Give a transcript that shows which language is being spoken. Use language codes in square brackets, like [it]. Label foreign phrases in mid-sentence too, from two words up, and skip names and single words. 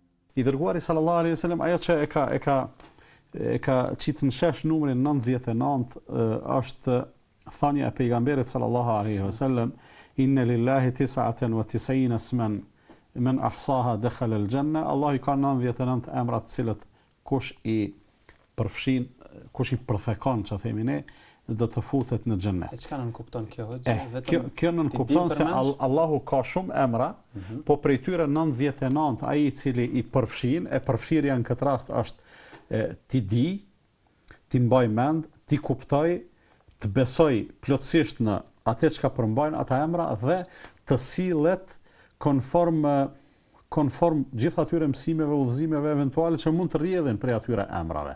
[sq] I dërguari [ar] صلى الله عليه وسلم [sq] ajo që e ka qitë në shesh numrin 99 është thënia e pejgamberit [ar] صلى الله عليه وسلم إن لله 99 اسما من أحصاها دخل الجنة. [sq] Allah I ka 99 emra të cilët kush I përfshin, kush I përfekon, që themi ne, do të futet në xhennet. E çka nën kupton kjo hoxha? Kjo nën kupton se Allahu ka shumë emra, po prej tyre 99 ai I cili I përfshin, e përfshirja në këtë rast është ti di, ti mbaj mend, ti kuptoj, të besoj plotësisht në atë çka përmbajnë ata emra dhe të sillet konform gjithë atyre mësimeve, udhëzimeve eventuale që mund të rrjedhin prej atyre emrave.